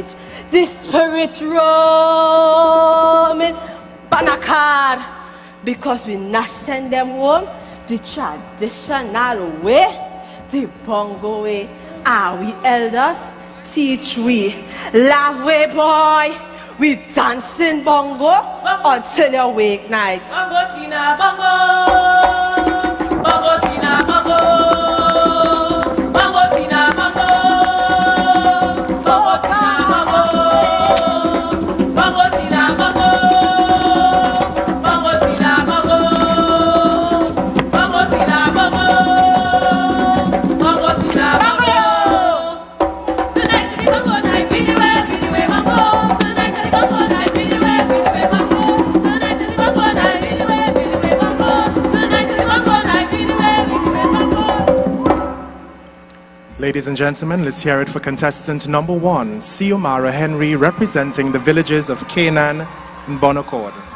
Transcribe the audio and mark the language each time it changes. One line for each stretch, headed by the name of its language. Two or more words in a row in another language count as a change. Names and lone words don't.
English: The spirit roaming banakar, because we not send them home the traditional way, the bongo way. We elders teach we. Love way boy, we dancing bongo until your wake night. Bongo tina bongo, bongo tina bongo, bongo tina bongo, bongo tina bongo, bongo tina bongo, bongo tina bongo, bongo tina bongo, bongo tina bongo. Tonight is the bongo night, really well bongo. Tonight is the bongo night, really well bongo. Tonight is the bongo night, really well bongo. Tonight is the bongo night, really well bongo. Ladies and gentlemen, let's hear it for contestant number 1, Xiomara Henry, representing the villages of Canaan and Bon Accord.